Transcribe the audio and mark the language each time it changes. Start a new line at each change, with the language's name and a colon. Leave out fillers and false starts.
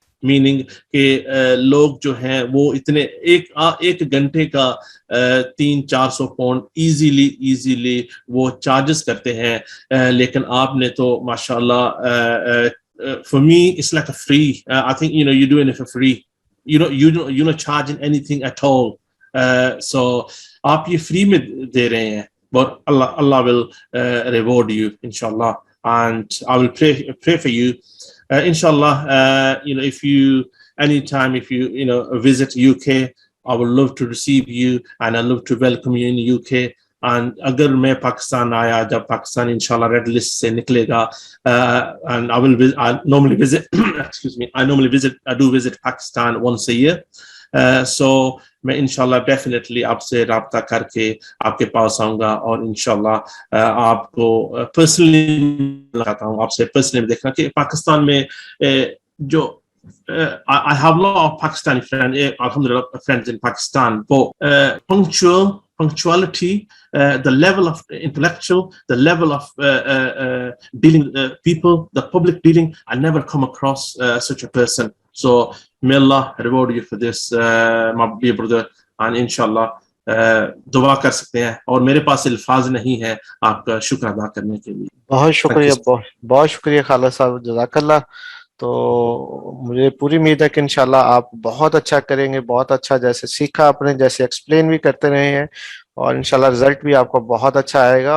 Hindi: Meaning कि लोग जो हैं वो इतने एक घंटे का 300-400 पाउंड इजीली वो चार्जेस करते हैं. लेकिन आपने तो माशाल्लाह,
English: for me it's like a free. I think you're doing it for free. You're not charging anything at all. So
Hindi: आप ये फ्री में दे रहे हैं.
English: But Allah will reward you inshallah, and I will pray for you. Inshallah, if you visit UK, I would love to receive you and I love to welcome you in UK. And
Hindi: अगर मैं पाकिस्तान आया, जब पाकिस्तान इंशाल्लाह red list से निकलेगा,
English: and I normally visit I do visit Pakistan once a year. So
Hindi: मैं इंशाल्लाह definitely आपसे राब्ता करके आपके पास आऊंगा और इंशाल्लाह आपको पर्सनली लगाता हूँ, आपसे पर्सनली देखना कि पाकिस्तान में जो
English: I have a lot of Pakistani friends, alhamdulillah, friends in Pakistan, but punctuality, the level of intellectual, the level of dealing with people, the public dealing, I never come across such a person. So may Allah reward you for this, my dear brother, and inshallah
Hindi: दुआ कर सकते हैं. और मेरे पास अल्फाज नहीं है आपका शुक्र अदा करने के लिए. बहुत शुक्रिया खालिद साहब, जज़ाकल्लाह. तो मुझे पूरी उम्मीद है कि इंशाल्लाह आप बहुत अच्छा करेंगे, बहुत अच्छा जैसे सीखा आपने, जैसे एक्सप्लेन भी करते रहे हैं, और इंशाल्लाह रिजल्ट भी आपको बहुत अच्छा आएगा.